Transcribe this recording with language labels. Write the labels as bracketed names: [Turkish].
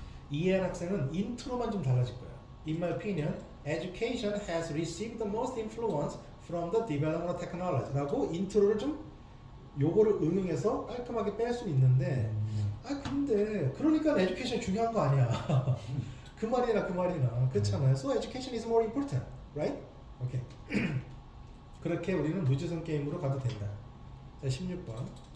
[Korean] 이해한 학생은 인트로만 좀 달라질 거예요. [English] In my opinion, education has received the most influence from the development of technology [Korean] 라고 인트로를 좀 요거를 응용해서 깔끔하게 뺄 수 있는데 아 근데 그러니까 에듀케이션이 중요한 거 아니야. 그 말이나 그렇잖아요. [English] So education is more important, right? [Korean] 오케이. 그렇게 우리는 무지성 게임으로 가도 된다. 자, 16번.